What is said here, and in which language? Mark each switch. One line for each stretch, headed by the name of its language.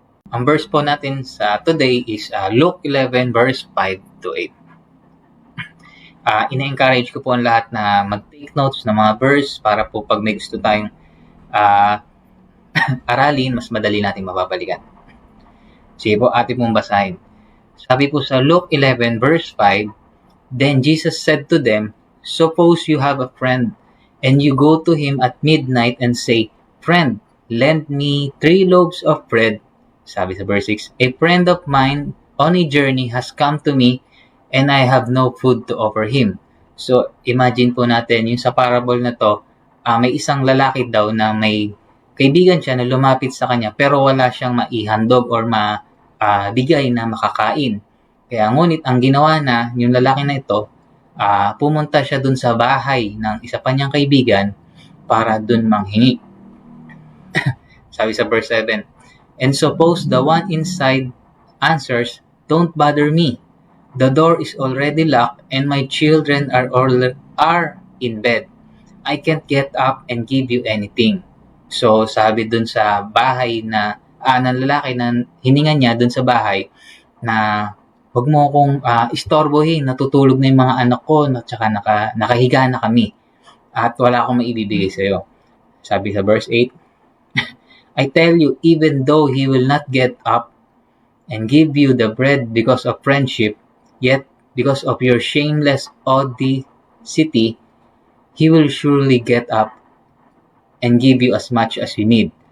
Filipino: Ang verse po natin sa today is Luke 11 verse 5 to 8. Ina-encourage ko po ang lahat na mag-take notes ng mga verse para po pag may gusto tayong aralin, mas madali nating mababalikan. Sige po, atin pong basahin. Sabi po sa
English: Luke 11 verse 5, Then Jesus said to them, Suppose you have a friend, and you go to him at midnight and say, Friend, lend me 3 loaves of bread.
Filipino: Sabi sa
English: verse 6, A friend of mine on a journey has come to me and I have no food to offer him.
Filipino: So, imagine po natin, yung sa parable na to, may isang lalaki daw na may kaibigan siya na lumapit sa kanya pero wala siyang maihandog or bigay na makakain. Kaya ngunit ang ginawa na yung lalaki na ito, pumunta siya dun sa bahay ng isa pa niyang kaibigan para dun manghingi. Sabi sa
English: verse 7, And suppose the one inside answers, Don't bother me. The door is already locked and my children are in bed. I can't get up and give you anything.
Filipino: So sabi dun sa bahay na ng lalaki na hininga niya dun sa bahay na huwag mo akong istorbohin, natutulog na yung mga anak ko at saka nakahiga na kami at wala akong maibibigay sa'yo. Sabi sa
English: verse 8, I tell you, even though he will not get up and give you the bread because of friendship, yet because of your shameless audacity, he will surely get up and give you as much as you need.